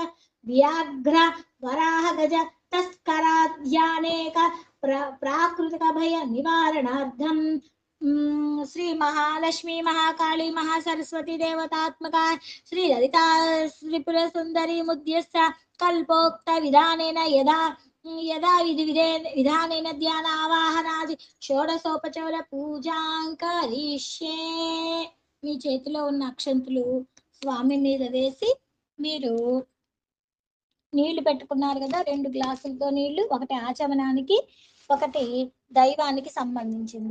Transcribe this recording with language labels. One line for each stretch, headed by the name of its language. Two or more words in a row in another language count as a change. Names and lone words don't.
Sanskrit: व्याघ्र वराह गज तस्कराद्यानेक प्राकृतिक भय निवारणार्थं श्री महालक्ष्मी महाकाली महासरस्वती देवतात्मका श्री ललिता त्रिपुर सुंदरी मुद्यस्थ कल्पोक्त विधानेन यदा यदा विधानेन ध्यान आवाहनादि షోడశోపచార పూజాం కరిష్యే.
Telugu: మీ చేతిలో ఉన్న అక్షంతులు స్వామి మీద వేసి మీరు నీళ్లు పెట్టుకున్నారు కదా, 2 గ్లాసులతో నీళ్లు, ఒకటి ఆచమనానికి ఒకటి దైవానికి సంబంధించింది.